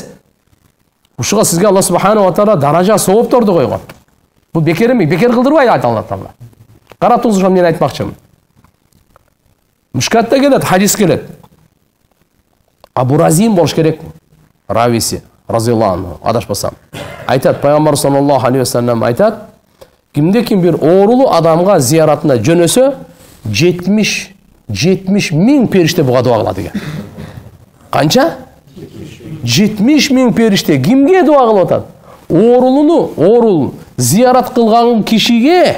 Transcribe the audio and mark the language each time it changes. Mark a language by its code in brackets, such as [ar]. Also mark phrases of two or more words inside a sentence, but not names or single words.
[ky] Ушуга сизге [ar] الله سبحانه وتعالى [ky] даража соопторду койгон. Бул бекер эмес, бекер кылдырбайт Алла таала. Каратыңыз ошо мен айтмакчымын. Мушкатта келет, хадис келет. Абу Разим болуш керек, рависи, [ar] رضي الله عنه, [ky] адашпасам. Айтат, Пайгамбар [ar] صلى الله عليه وسلم [ky] айтат, кимде-ким бир оорулуу адамга зияратына жөнөсө, 70 миң периште буга дуа кылат экен. Канча? 70 миң периште кимге дуа кылып атат? Оорулуу зиярат кылган кишиге.